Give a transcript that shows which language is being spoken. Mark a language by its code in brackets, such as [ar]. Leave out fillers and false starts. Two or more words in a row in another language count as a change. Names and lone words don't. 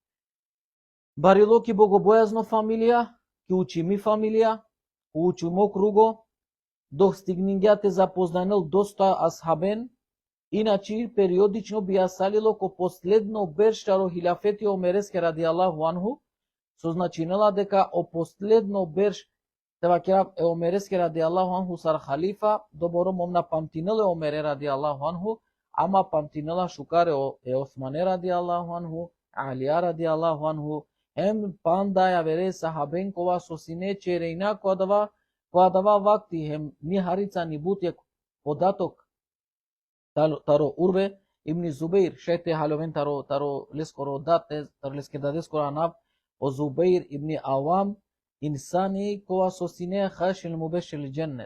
[rom] Барило ки богобојазно фамилија, ки учи ми фамилија, учи мо круго, док стигнингјате запознанел доста асхабен, [mk] иначи периодично [rom] биа салило ко последно берштаро хилафети Омереске ради [ar] الله عنه, [rom] со значинела дека о последно берш Тевакера е Омереске [ar] رضي الله عنه [rom] сар халифа, добро момна памтинеле Омере [ar] رضي الله عنه, [rom] ама памтинела шукаре е Османе [ar] رضي الله عنه, [rom] Алија [ar] رضي الله عنه, [rom] ем панда ја вере сахабен кова со сине череина која дава вакти, хем ни харица ни бутјек податок таро Урве ибни Зубейр, шете халовен таро лескоро дате, таро леске даде скоро анав, о Зубейр ибни Авам, инсани кова со сине хашил мубешил дженне.